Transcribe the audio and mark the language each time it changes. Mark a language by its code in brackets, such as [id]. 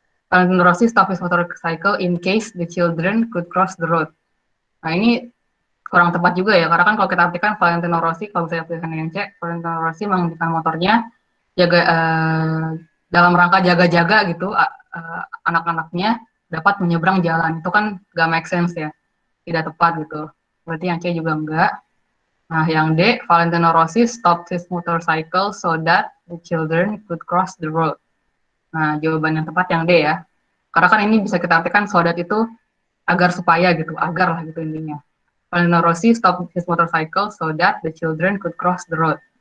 [en] Valentino Rossi stop his motorcycle in case the children could cross the road. [id] Nah, ini kurang tepat juga ya, karena kan kalau kita artikan Valentino Rossi, kalau saya artikan yang C, Valentino Rossi menghentikan motornya jaga dalam rangka jaga-jaga gitu, anak-anaknya dapat menyeberang jalan. Itu kan gak make sense ya, tidak tepat gitu. Berarti yang C juga enggak. Nah, yang D, [en] Valentino Rossi stopped his motorcycle so that the children could cross the road. [id] Nah, jawaban yang tepat yang D ya. Karena kan ini bisa kita artikan so that itu agar supaya gitu, agar lah gitu intinya. [en] Valentino Rossi stopped his motorcycle so that the children could cross the road.